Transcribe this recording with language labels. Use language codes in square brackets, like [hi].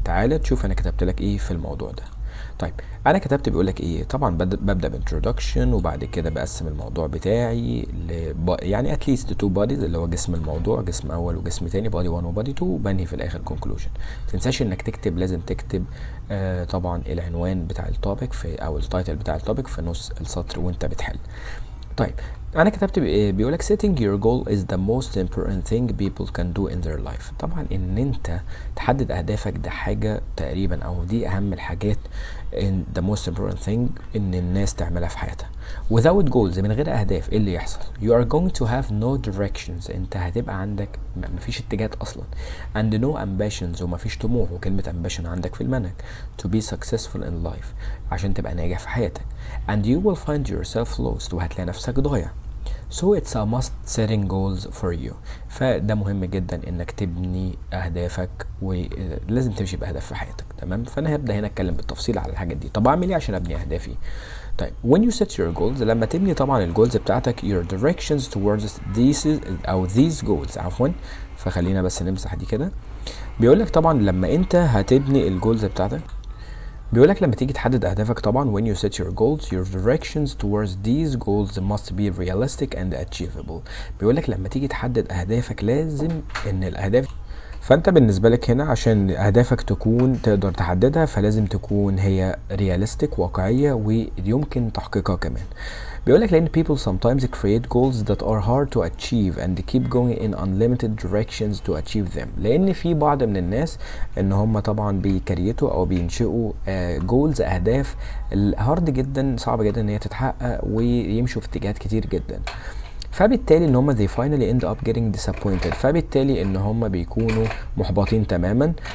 [ar] تعالى تشوف انا كتبت لك ايه في الموضوع ده. طيب انا كتبت بيقولك ايه، طبعا ببدأ بانترودكشن وبعد كده بقسم الموضوع بتاعي يعني [en] at least two bodies [ar] اللي هو جسم الموضوع، جسم اول وجسم تاني، body 1 و body 2، وبنهي في الاخر conclusion. متنساش انك تكتب، لازم تكتب طبعا العنوان بتاع التوبيك في او التايتل بتاع التوبيك في نص السطر وانت بتحل. طيب انا كتبت بيقولك [en] setting your goal is the most important thing people can do in their life. [ar] طبعا ان انت تحدد اهدافك ده حاجة تقريبا او دي اهم الحاجات [en] in the most important thing [ar] ان الناس تعملها في حياتها. [en] without goals [ar] من غير اهداف ايه اللي يحصل؟ [en] you are going to have no directions، [ar] انت هتبقى عندك مفيش اتجاهات اصلا. [en] and no ambitions [ar] ومفيش طموح، وكلمة ambition عندك في المنهج [en] to be successful in life [ar] عشان تبقى ناجح في حياتك. [en] and you will find yourself lost [ar] وهتلاقي نفسك ضايع. [en] so it's a must setting goals for you. [ar] فده مهم جدا انك تبني اهدافك ولازم تمشي باهداف في حياتك. تمام، فانا هبدا هنا اتكلم بالتفصيل على الحاجات دي. طب اعمل ايه عشان ابني اهدافي؟ طيب [en] when you set your goals، [ar] لما تبني طبعا الجولز بتاعتك [en] your directions towards these goals [ar] عفوا، فخلينا بس نمسح دي كده. بيقولك طبعا لما انت هتبني الجولز بتاعتك، بيقولك لما تيجي تحدد اهدافك طبعا [en] when you set your goals your directions towards these goals must be realistic and achievable. [ar] بيقولك لما تيجي تحدد اهدافك لازم ان الاهداف، فانت بالنسبة لك هنا عشان اهدافك تكون تقدر تحددها فلازم تكون هي realistic واقعية ويمكن تحقيقها كمان. بيقولك لان [en] people sometimes create goals that are hard to achieve and keep going in unlimited directions to achieve them. [ar] لان في بعض من الناس ان هم طبعا بيكريتوا او بينشئوا goals اهداف هارد جدا، صعب جدا ان هي تتحقق ويمشوا في اتجاهات كتير جدا، فبالتالي ان هم [en] they finally end up getting disappointed، [ar] فبالتالي ان هم بيكونوا محبطين تماما.